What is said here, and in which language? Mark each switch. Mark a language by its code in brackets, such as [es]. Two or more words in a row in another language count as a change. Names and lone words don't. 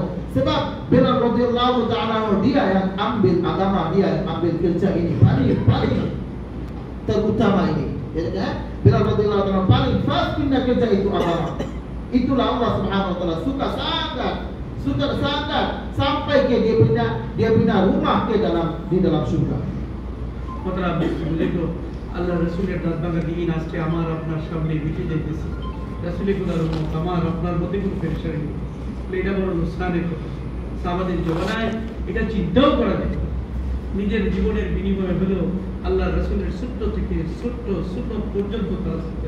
[ms] Sebab Bilal [ar] رضي الله تعالى عنه [ms] dia yang ambil agama, dia yang ambil kerja ini paling terutama ini. Ya, Bilal [ar] رضي الله تعالى [ms] paling first pindah kerja itu agama. Itulah Allah [ar] سبحانه وتعالى [ms] suka sangat sampai ke dia punya rumah ke di dalam surga. [bn] কথা বুঝলে তো আল্লাহ রাসূলের দাঁতভাঙা দিন আজকে আমার আপনার সামনে মিটে যাইতেছে। রাসূলের খোদার উম্মত আমার আপনার মধ্যে কোনো পেরেশানি নেই। এটা বড় নুকসানের কথা। সাহাবাদের জমানায় এটা চিন্তাও করা যায়। নিজের জীবনের বিনিময়ে হলেও আল্লাহ রাসূলের ছোট্ট থেকে ছোট্ট পর্যন্ত তারা শিখতেন।